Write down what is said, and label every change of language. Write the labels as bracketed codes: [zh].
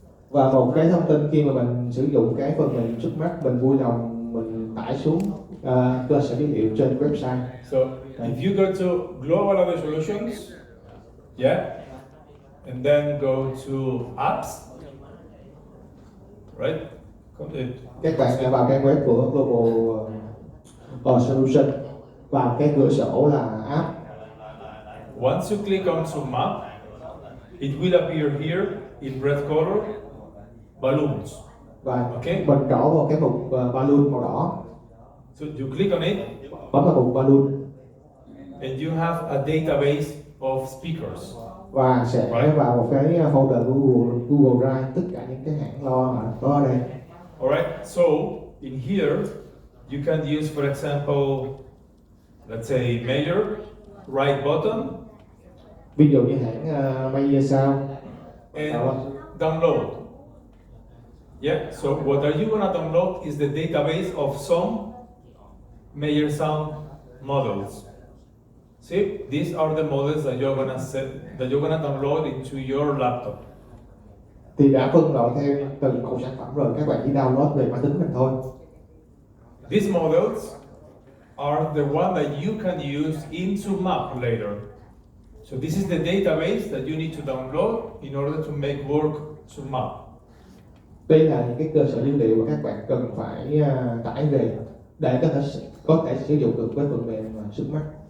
[vi] Và một cái thông tin khi mà mình sử dụng cái phần mềm sức mắt, mình vui lòng mình tải xuống cơ sở dữ liệu trên website. [en] So, if you go to Global Other Solutions, yeah, and then go to Apps, right? [vi] Các bạn vào trang web của Global Solution, vào cái cửa sổ là App. [en] Once you click onto Map, it will appear here in red color, balloons. [vi] Và [en] Okay. [vi] mình trỏ vào cái mục balloon màu đỏ. [en] So you click on it, [vi] Bấm vào mục balloon [en] and you have a database of speakers. [vi] và sẽ vào một cái folder Google Drive tất cả những cái hãng lo mà có ở đây. [en] Alright, so in here you can use, for example, let's say Mayor, right button, [vi] Ví dụ như hãng Mayer Sound [en] and download. Yeah, so what are you gonna download is the database of some Mayer Sound models. See, these are the models that you're gonna download into your laptop. [vi] thì đã phân loại theo từng mẫu sản phẩm rồi, các bạn chỉ download về máy tính mình thôi. [en] These models are the one that you can use into Map later. So this is the database that you need to download in order to make work to Map. [vi] Đây là những cái cơ sở dữ liệu mà các bạn cần phải tải về để có thể sử dụng được với phần mềm sức mắt.